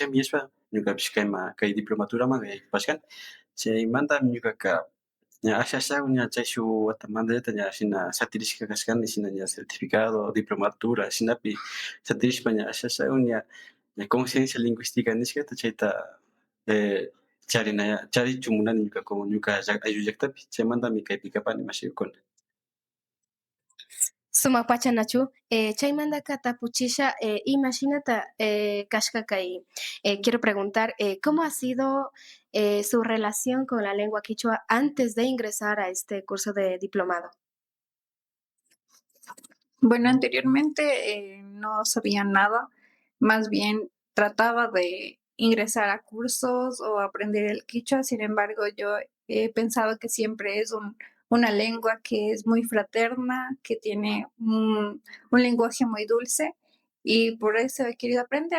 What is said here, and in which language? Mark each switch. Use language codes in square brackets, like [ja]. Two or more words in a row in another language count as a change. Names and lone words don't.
[qu] nishpa ñukapish kay diplomaturama yaykupashkani chaymantami ñukaka ña ashawan ña chay shuk watamantallata ña shina satirishka kashkani shina ña certificado, diplomatura shinapi satirishpa ña ashawan ña [es] conciencia lingüística [qu] nishkata chayta charichun munani ñuka ayllu llaktapi chaymantami kaypi kapani mashikukuna. Sumak pacha Nachu, chaymantaka tapuchisha imashinata kashka kay [es] quiero preguntar cómo ha sido su relación con la lengua quichua antes de ingresar a este curso de diplomado. Bueno, anteriormente no sabía nada, más bien trataba de ingresar a cursos o aprender el quichua, sin embargo, yo he pensado que siempre es una lengua que es muy fraterna, que tiene un lenguaje muy dulce y por eso he querido aprender.